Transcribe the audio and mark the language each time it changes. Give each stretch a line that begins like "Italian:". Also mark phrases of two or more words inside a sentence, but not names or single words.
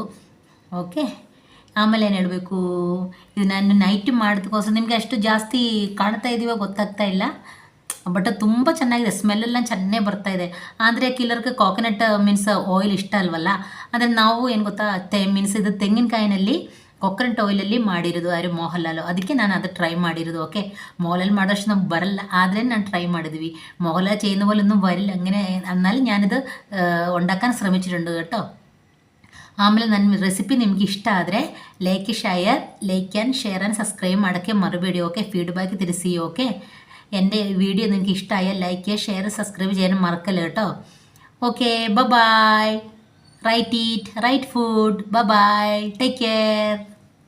Kannada: ಓಕೆ, ಆಮೇಲೆ ಏನು ಹೇಳಬೇಕು, ಇದು ನಾನು ನೈಟ್ ಮಾಡೋದಕ್ಕೋಸ್ಕರ ನಿಮಗೆ ಅಷ್ಟು ಜಾಸ್ತಿ ಕಾಣ್ತಾ ಇದ್ದೀವೋ ಗೊತ್ತಾಗ್ತಾ ಇಲ್ಲ. ಬಟ್ ತುಂಬ ಚೆನ್ನಾಗಿದೆ, ಸ್ಮೆಲ್ಲೆಲ್ಲ ಚೆನ್ನಾಗಿ ಬರ್ತಾಯಿದೆ. ಆದರೆ ಕಿಲ್ಲರ್ಗೆ
English: coconut means oil
Kannada: ಇಷ್ಟ ಅಲ್ವಲ್ಲ. ಅಂದರೆ ನಾವು ಏನು ಗೊತ್ತಾ, ಮೀನ್ಸ್ ಇದು ತೆಂಗಿನಕಾಯಿನಲ್ಲಿ
English: coconut oil-ಅಲ್ಲಿ
Kannada: ಮಾಡಿರೋದು ಯಾರು ಮೋಹನ್ಲಾಲು, ಅದಕ್ಕೆ ನಾನು ಅದು ಟ್ರೈ ಮಾಡಿರೋದು. ഓക്കെ, മോഹൻലാൽ ಮಾಡೋಷ್ಟು നമുക്ക് ಬರಲ್ಲ, ಆದರೆ ನಾನು ട്രൈ ಮಾಡಿದ್ವಿ.
Malayalam: മോഹൻലാൽ ചെയ്യുന്ന പോലെ ഒന്നും വരില്ല. അങ്ങനെ എന്നാലും ഞാനിത് ഉണ്ടാക്കാൻ ശ്രമിച്ചിട്ടുണ്ട് കേട്ടോ.
Kannada: ಆಮೇಲೆ ನನ್ನ ರೆಸಿಪಿ ನಿಮ್ಗೆ ಇಷ್ಟ ಆದರೆ
English: like and share and subscribe
Kannada: ಮಾಡೋಕ್ಕೆ ಮರಬೇಡಿ.
Malayalam: ഓക്കെ, ഫീഡ്ബാക്ക് തിരിച്ച്. ഓക്കെ, എൻ്റെ വീഡിയോ നിങ്ങൾക്ക് ഇഷ്ടമായാൽ ലൈക്ക് ചെയ്യുക, ഷെയർ, സബ്സ്ക്രൈബ് ചെയ്യാനും മറക്കല്ല കേട്ടോ.
English: okay, bye. right food. bye. take care.